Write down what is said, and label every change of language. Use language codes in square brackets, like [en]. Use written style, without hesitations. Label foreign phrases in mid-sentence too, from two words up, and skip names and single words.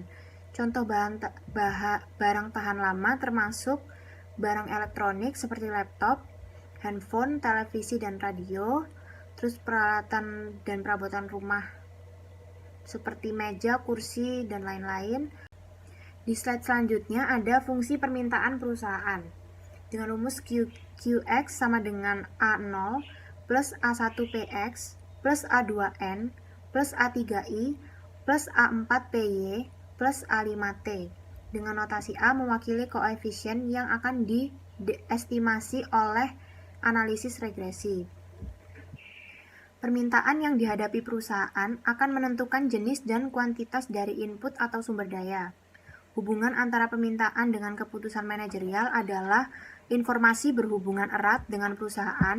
[id] Contoh barang tahan lama termasuk barang elektronik seperti laptop, handphone, televisi dan radio, terus peralatan dan perabotan rumah seperti meja, kursi, dan lain-lain. Di slide selanjutnya ada fungsi permintaan perusahaan. Dengan rumus QX sama dengan A0 plus A1PX plus A2N plus A3I plus A4PY plus A5T. Dengan notasi A mewakili koefisien yang akan diestimasi oleh analisis regresi. Permintaan yang dihadapi perusahaan akan menentukan jenis dan kuantitas dari input atau sumber daya. Hubungan antara permintaan dengan keputusan manajerial adalah informasi berhubungan erat dengan perusahaan.